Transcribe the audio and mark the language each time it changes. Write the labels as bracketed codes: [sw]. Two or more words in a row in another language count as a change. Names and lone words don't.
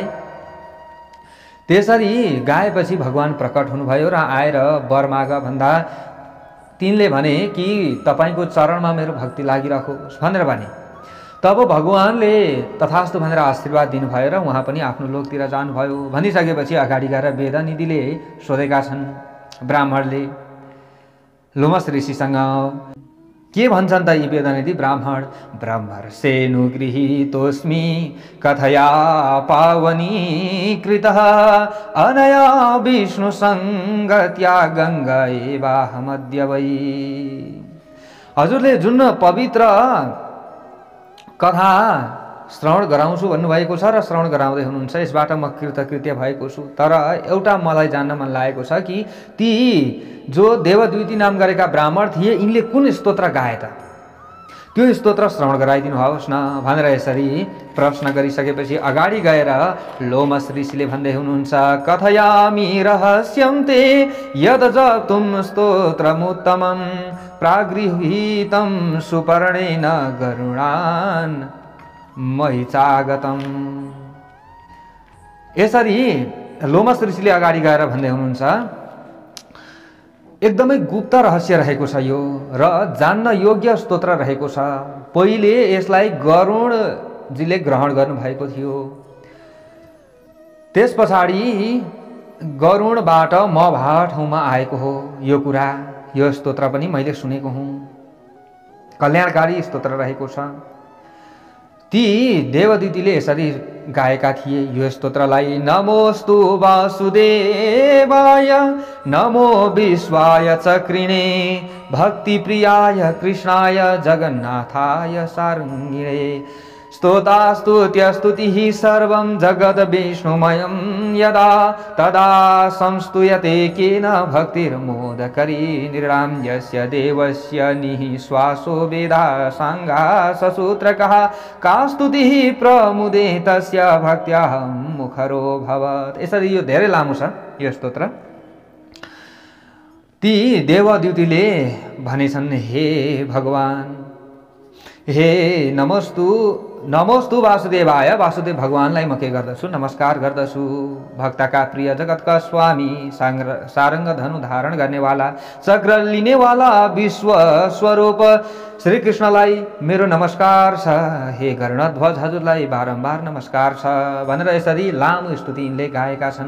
[ne] त्यसरी गाएपछि भगवान प्रकट हुनुभयो र आएर वर माग भन्दा तिनले भने कि तपाईको चरणमा मेरो भक्ति लागिराखोस् भनेर भने। तब भगवानले तथास्तु भनेर आशीर्वाद दिनुभयो र उहाँ पनि आफ्नो लोकतिर जानुभयो। भनिसकेपछि अगाडि गएर वेदनिधिले सोधेका छन् ब्राह्मणले लोमस ऋषिसँग के भन्छन् त यी वेदनिधि ब्राह्मण? [sa] ब्रह्मर्षेऽनुगृहीतोऽस्मि कथया पावनीकृतः अनया विष्णुसङ्गत्या गङ्गा एवाहमद्य वै। [ne] हजुरले जुन पवित्र कथा श्रवण गराउँछु भन्नुभएको छ र श्रवण गराउँदै हुनुहुन्छ, यसबाट म कृतकृत्य भएको छु। तर एउटा मलाई जान्न मन लागेको छ कि ती जो देवद्युति नाम गरेका ब्राह्मण थिए यिनले कुन स्तोत्र गाए त? त्यो स्तोत्र श्रवण गराइदिनु होस् न भनेर यसरी प्रश्न गरिसकेपछि अगाडि गएर लोमस ऋषिले भन्दै हुनुहुन्छ, [sa] कथयामि रहस्यं ते यद जप्तुं स्तोत्रमुत्तमं प्रागृहीतं सुपर्णेन गरुडान् महिचागतम्। [ne] यसरी लोमस ऋषिले अगाडि गएर भन्दै हुनुहुन्छ, एकदमै गुप्त रहस्य रहेको छ यो र जान्न योग्य स्तोत्र रहेको छ। पहिले यसलाई गरुडजीले ग्रहण गर्नुभएको थियो। त्यस पछाडि गरुडबाट म भएको ठाउँमा आएको हो यो कुरा। यो स्तोत्र पनि मैले सुनेको हुँ, कल्याणकारी स्तोत्र रहेको छ। ती देवदितिले यसरी गाएका थिए यो स्तोत्रलाई, [sa] नमोस्तु वासुदेवाय नमो विश्वाय चक्रिणे भक्तिप्रियाय कृष्णाय जगन्नाथाय सारङ्गिणे स्तोतास्तुत्यस्तुतिः सर्वं जगद् विष्णुमयं यदा तदा संस्तूयते केन भक्तिर्मोदकरी नृणां यस्य देवस्य निःश्वासो वेदा साङ्गा ससूत्रकः का स्तुतिः प्रमुदे तस्य भक्त्याहं मुखरो भवत्। [ne] यसरी यो धेरै लामो छ यो स्तोत्र। ती देवद्युतिले भनेछन्, हे भगवान, हे [sa] नमोस्तु वासुदेवाय, [ne] वासुदेव भगवानलाई म के गर्दछु? नमस्कार गर्दछु। भक्तका प्रिय जगतका स्वामी सारंग धनु धारण गर्नेवाला चक्र लिनेवाला विश्व स्वरूप श्री कृष्णलाई मेरो नमस्कार छ। हे गरुडध्वज हजुरलाई बारम्बार नमस्कार छ भनेर यसरी लामो स्तुति यिनले गाएका छन्।